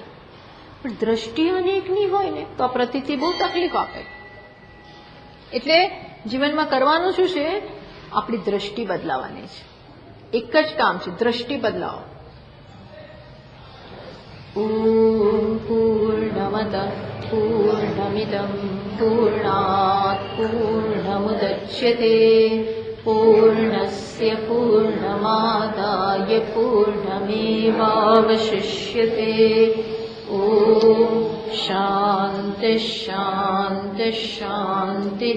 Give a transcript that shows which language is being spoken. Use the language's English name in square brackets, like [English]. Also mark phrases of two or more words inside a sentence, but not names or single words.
[Gujarati] પણ દ્રષ્ટિ અનેકની હોય ને તો આ પ્રતીતિ બહુ તકલીફ આપે. એટલે જીવનમાં કરવાનું શું છે? આપણી દ્રષ્ટિ બદલાવાની છે. એક જ કામ છે, દ્રષ્ટિ બદલાવો. [Sanskrit] पूर्णमद पूर्णमिदम पूर्णात पूर्णमुदच्यते पूर्णस्य पूर्णमादाय पूर्णमेवावशिष्यते. ઓમ शान्तिः शान्तिः शान्तिः।